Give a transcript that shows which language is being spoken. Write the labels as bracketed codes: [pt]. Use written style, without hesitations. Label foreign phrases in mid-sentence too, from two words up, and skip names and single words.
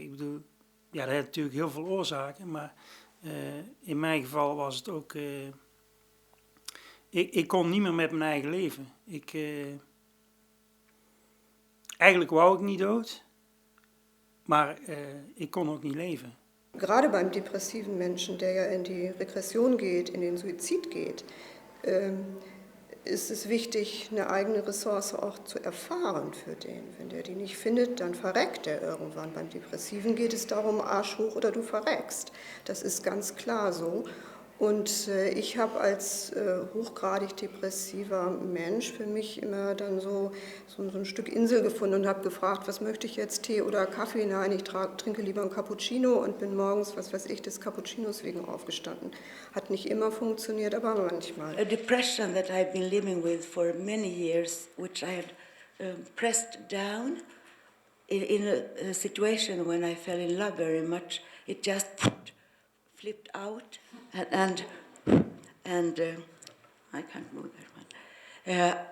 [nl] Ik bedoel, ja, dat heeft natuurlijk heel veel oorzaken. Maar in mijn geval was het ook... Ik kon niet meer met mijn eigen leven. Eigenlijk wou ik niet dood, maar ik kon ook niet leven. [de] Gerade beim depressiven Menschen, der ja in die Regression geht, in den Suizid geht, ist es wichtig, eine eigene Ressource auch zu erfahren für den. Wenn der die nicht findet, dann verreckt er irgendwann. Beim Depressiven geht es darum, Arsch hoch oder du verreckst. Das ist ganz klar so. Und ich habe als hochgradig depressiver Mensch für mich immer dann so ein Stück Insel gefunden und habe gefragt, was möchte ich jetzt, Tee oder Kaffee? Nein, ich trinke lieber einen Cappuccino und bin morgens, was weiß ich, des Cappuccinos wegen aufgestanden. Hat nicht immer funktioniert, aber manchmal. [en] A depression that I've been living with for many years, which I had pressed down in a situation when I fell in love very much, it just flipped out. And I can't move that one.